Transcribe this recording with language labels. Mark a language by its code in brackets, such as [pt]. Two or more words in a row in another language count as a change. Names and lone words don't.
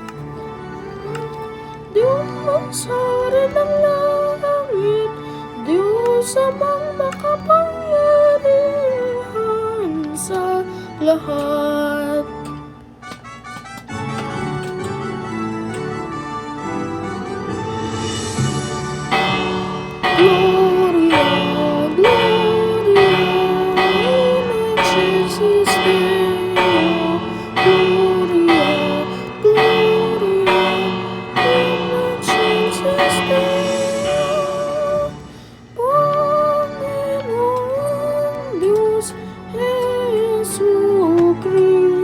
[tl] Diyos hari ng langit, Diyos amang makapangyarihan sa lahat. [la] Gloria, Gloria in excelsis Deo. Gloria, Gloria in excelsis Deo. [tl] Panginoong Diyos Jesucristo.